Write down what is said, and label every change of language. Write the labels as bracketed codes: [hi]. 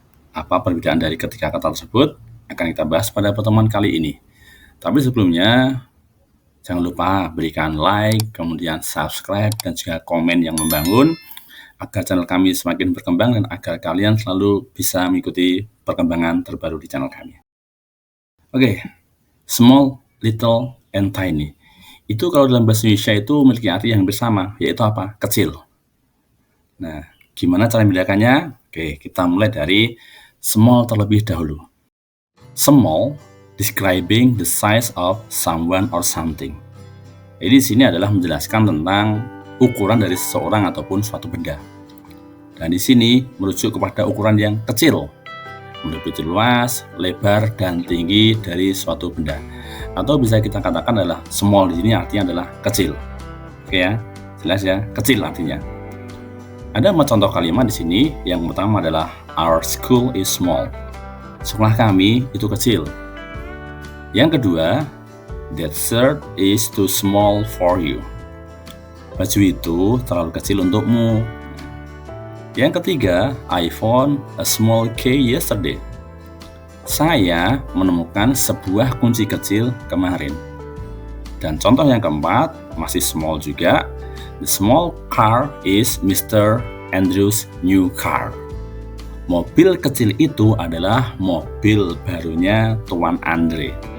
[id] Apa perbedaan dari ketiga kata tersebut akan kita bahas pada pertemuan kali ini. Tapi sebelumnya, jangan lupa berikan like, kemudian subscribe, dan juga komen yang membangun agar channel kami semakin berkembang dan agar kalian selalu bisa mengikuti perkembangan terbaru di channel kami. [en] Oke, small, little, and tiny. [id] Itu kalau dalam bahasa Indonesia itu memiliki arti yang bersama, yaitu apa? Kecil. Nah, gimana cara membedakannya? Oke, kita mulai dari small terlebih dahulu. [en] Small, describing the size of someone or something. [id] Jadi di sini adalah menjelaskan tentang ukuran dari seseorang ataupun suatu benda. Dan di sini merujuk kepada ukuran yang kecil, meliputi luas, lebar, dan tinggi dari suatu benda. Atau bisa kita katakan adalah small di sini artinya adalah kecil. Oke ya, jelas ya, kecil artinya. Ada 4 contoh kalimat di sini. Yang pertama adalah [en] our school is small. [id] Sekolah kami itu kecil. Yang kedua, [en] that shirt is too small for you. [id] Baju itu terlalu kecil untukmu. Yang ketiga, [en] I found a small key yesterday. [id] Saya menemukan sebuah kunci kecil kemarin. Dan contoh yang keempat, masih small juga. [en] The small car is Mr. Andrew's new car. [id] Mobil kecil itu adalah mobil barunya Tuan Andre.